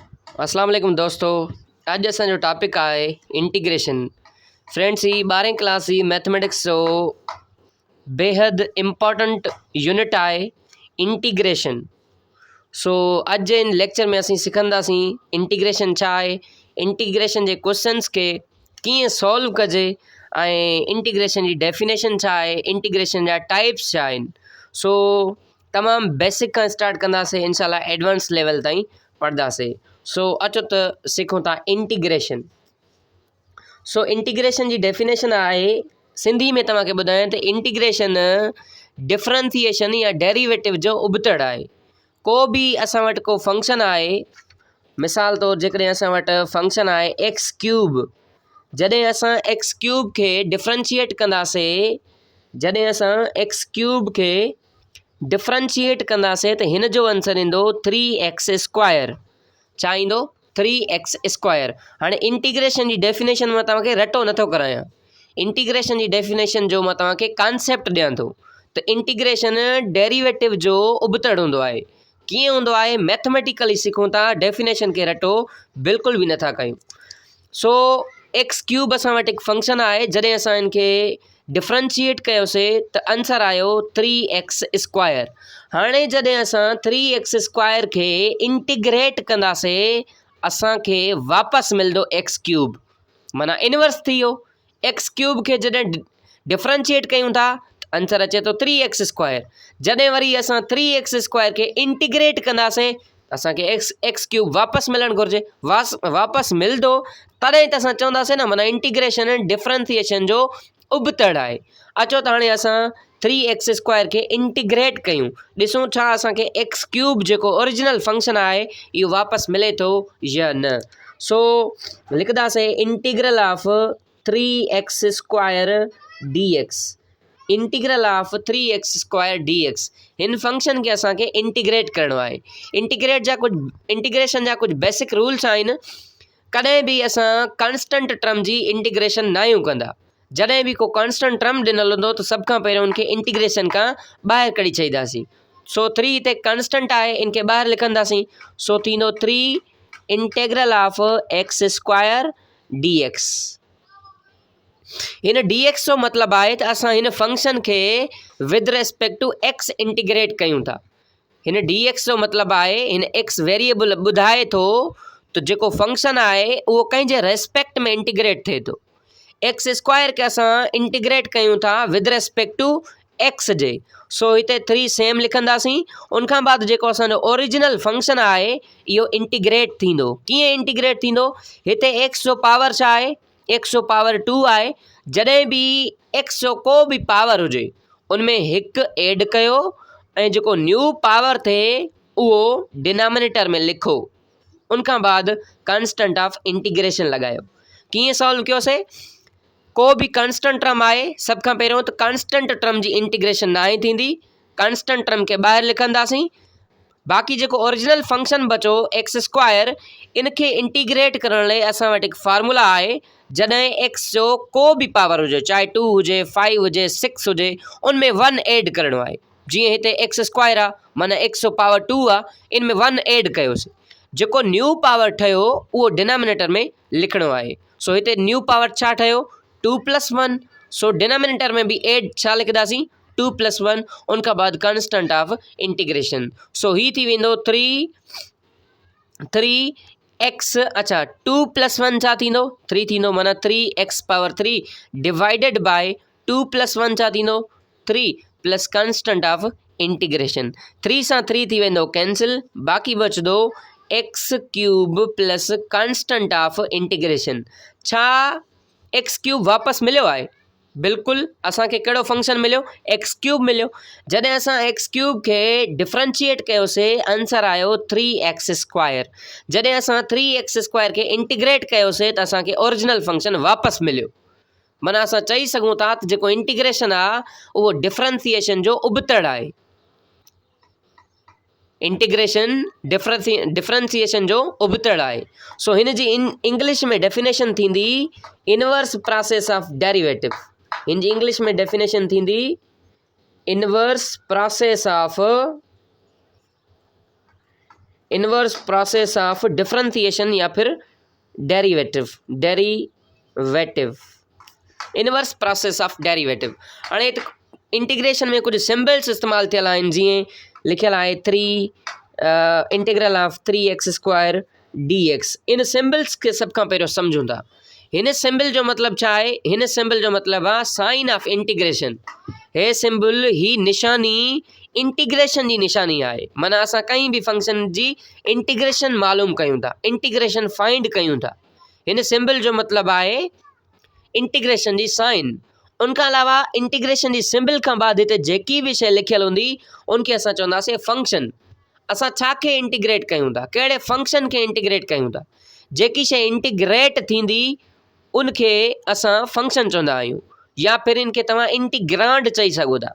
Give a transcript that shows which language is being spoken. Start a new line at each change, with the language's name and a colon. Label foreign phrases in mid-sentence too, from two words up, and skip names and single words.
Sindhi: अस्सलाम वालेकुम दोस्तों। अॼु असांजो टॉपिक आहे इंटीग्रेशन। फ्रेंड्स, ही 12वीं क्लास जी मैथमेटिक्स जो बेहद
English: important unit
Sindhi: आहे इंटीग्रेशन। सो अॼु जे इन लेक्चर में असीं सिखंदासीं इंटीग्रेशन छा आहे, इंटीग्रेशन जे क्वेश्चन्स खे कीअं सॉल्व कजे ऐं इंटीग्रेशन जी डेफिनेशन छा आहे, इंटीग्रेशन जा टाइप्स छा आहिनि। सो तमामु बेसिक खां स्टार्ट कंदासीं, इंशाल्लाह
English: advance level
Sindhi: ताईं पढ़ंदासीं। सो अचो त सिखूं था इंटीग्रेशन। सो इंटीग्रेशन जी डेफिनेशन आहे, सिंधी में तव्हांखे ॿुधायां त
English: integration differentiation
Sindhi: या डेरिवेटिव जो उबतड़ आहे। को बि असां वटि को फंक्शन आहे, मिसाल तौरु जेकॾहिं असां वटि फंक्शन आहे
English: x cube,
Sindhi: जॾहिं असां
English: x cube
Sindhi: खे डिफरेंशिएट कंदासीं, जॾहिं असां
English: x cube
Sindhi: खे डिफरेंशिएट कंदासीं त हिन जो आंसर ईंदो
English: 3x square.
Sindhi: छा ईंदो?
English: 3x square.
Sindhi: हाणे इंटीग्रेशन जी डेफिनेशन मां तव्हांखे रटो नथो करायां, इंटीग्रेशन जी डेफिनेशन जो मां तव्हांखे कॉन्सेप्ट ॾियां थो त
English: integration derivative
Sindhi: जो उबतड़ हूंदो आहे। कीअं हूंदो आहे मैथमेटिकली सिखूं था, डेफिनेशन खे रटो बिल्कुलु बि नथा कयूं। सो
English: x cube
Sindhi: असां वटि हिकु फंक्शन आहे, जॾहिं असां इनखे डिफरेंशिएट कयोसीं त आंसर आयो
English: 3x square.
Sindhi: हाणे जॾहिं असां
English: 3x square
Sindhi: खे इंटीग्रेट कंदासीं, असांखे वापसि मिलंदो
English: x cube,
Sindhi: माना इनवर्स थी वियो।
English: x cube
Sindhi: खे जॾहिं डिफरेंशिएट कयूं था आंसर अचे थो
English: 3x square.
Sindhi: जॾहिं वरी असां
English: 3x square
Sindhi: खे इंटीग्रेट कंदासीं असांखे
English: x cube
Sindhi: वापसि मिलणु घुरिजे, वापसि मिलंदो तॾहिं त असां चवंदासीं न, माना
English: integration differentiation
Sindhi: जो उबतड़ आहे। अचो त हाणे असां
English: 3x square
Sindhi: खे इंटीग्रेट कयूं, ॾिसूं छा असांखे
English: x cube
Sindhi: जेको
English: original function
Sindhi: आहे इहो वापसि मिले थो या न।
English: सो लिखंदासीं integral of 3x square dx, integral of 3x square dx.
Sindhi: हिन फंक्शन खे असांखे इंटीग्रेट करिणो आहे। इंटीग्रेशन जा कुझु
English: basic rules
Sindhi: आहिनि। कॾहिं बि असां
English: constant term
Sindhi: जी इंटीग्रेशन न आहियूं कंदा। जॾहिं बि को
English: constant term
Sindhi: ॾिनल हूंदो त सभ खां पहिरियों उनखे इंटीग्रेशन खां ॿाहिरि कढी छॾींदासीं। सो 3 हिते कॉन्स्टेंट आहे, इनखे ॿाहिरि लिखंदासीं।
English: सो थींदो 3 integral of x square dx.
Sindhi: हिन dx जो मतिलबु आहे त असां हिन फंक्शन खे
English: with respect to x
Sindhi: इंटीग्रेट कयूं था। हिन dx जो मतिलबु आहे हिन
English: x variable
Sindhi: ॿुधाए थो त जेको फंक्शन आहे उहो कंहिंजे रेस्पेक्ट में इंटीग्रेट थिए थो।
English: x square
Sindhi: खे असां इंटीग्रेट कयूं था
English: with respect to x
Sindhi: जे। सो हिते 3 सेम लिखंदासीं। उनखां बाद जेको असांजो
English: original function
Sindhi: आहे इहो इंटीग्रेट थींदो। कीअं इंटीग्रेट थींदो? हिते एक्स जो पावर छा आहे? एक्स जो पावर 2 आहे। जॾहिं बि एक्स जो को बि पावर हुजे उनमें हिकु एड कयो ऐं जेको
English: new power
Sindhi: थिए उहो डिनोमिनेटर में लिखो। उनखां बाद
English: constant of integration
Sindhi: लॻायो। कीअं सॉल्व कयोसीं? को बि
English: constant term
Sindhi: आहे, सभ खां पहिरियों त
English: constant term
Sindhi: जी इंटीग्रेशन न आहे थींदी,
English: constant term
Sindhi: खे ॿाहिरि लिखंदासीं। बाक़ी जेको
English: original function
Sindhi: बचो
English: x square,
Sindhi: इनखे इंटीग्रेट करण लाइ असां वटि हिकु फार्मूला आहे। जॾहिं एक्स जो को बि पावर हुजे, चाहे 2 हुजे, 5 हुजे, 6 हुजे, उनमें 1 एड करिणो आहे। जीअं हिते
English: x square
Sindhi: आहे, माना एक्स जो पावर 2 आहे, इन में 1 एड कयोसीं। जेको
English: new power
Sindhi: ठहियो उहो डिनोमिनेटर में लिखिणो आहे। सो हिते
English: new power
Sindhi: छा ठहियो? 2 + 1। सो डिनोमिनेटर में बि एड छा लिखंदासीं? 2 + 1। उनखां बाद
English: constant of integration.
Sindhi: सो ही थी वेंदो 3x। अच्छा, 2 + 1 छा थींदो? 3 थींदो, माना
English: 3x power 3 divided by 2 + 1
Sindhi: छा थींदो?
English: 3 plus constant of integration.
Sindhi: 3 सां 3 थी वेंदो कैंसिल, बाक़ी बचंदो
English: x cube plus constant of integration.
Sindhi: छा
English: x cube
Sindhi: वापसि मिलियो आहे? बिल्कुलु। असांखे कहिड़ो फंक्शन मिलियो?
English: x cube
Sindhi: मिलियो। जॾहिं असां
English: x cube
Sindhi: खे डिफरेंशिएट कयोसीं आंसर आयो
English: 3x square.
Sindhi: जॾहिं असां
English: 3x square
Sindhi: खे इंटीग्रेट कयोसीं त असांखे
English: original function
Sindhi: वापसि मिलियो। माना असां चई सघूं था त जेको इंटीग्रेशन आहे उहो डिफरेंशिएशन जो उबतड़ आहे।
English: integration differentiation
Sindhi: जो उबतड़ आहे। सो हिन जी इंग्लिश में डेफिनेशन थींदी
English: inverse process of derivative.
Sindhi: हिन जी इंग्लिश में डेफिनेशन थींदी
English: inverse process of inverse process of differentiation
Sindhi: या फिर
English: derivative inverse process of derivative.
Sindhi: हाणे इंटीग्रेशन में कुछ सिंबल्स इस्तेमाल थियल आहिनि, जीअं लिखियल आहे
English: 3 integral of 3x² dx.
Sindhi: इन सिंबल्स के सब खां पहिरियों सम्झूं था। हिन सिंबल जो मतलब छा आहे? हिन सिंबल जो मतलब आहे
English: sign of integration.
Sindhi: हे सिंबल ही निशानी इंटीग्रेशन जी निशानी आहे। माना असां कंहिं बि फंक्शन जी इंटीग्रेशन मालूम कयूं था,
English: integration find
Sindhi: कयूं था। हिन सिंबल जो मतलब आहे इंटीग्रेशन जी साइन। उनखां अलावा इंटीग्रेशन जी सिंबल खां बाद हिते जेकी बि शइ लिखियल हूंदी उनखे असां चवंदासीं फंक्शन। असां छा खे इंटीग्रेट कयूं था? कहिड़े फंक्शन खे इंटीग्रेट कयूं था? जेकी शइ इंटीग्रेट थींदी उनखे असां फंक्शन चवंदा आहियूं, या फिर इनखे तव्हां इंटीग्रांड चई सघो था।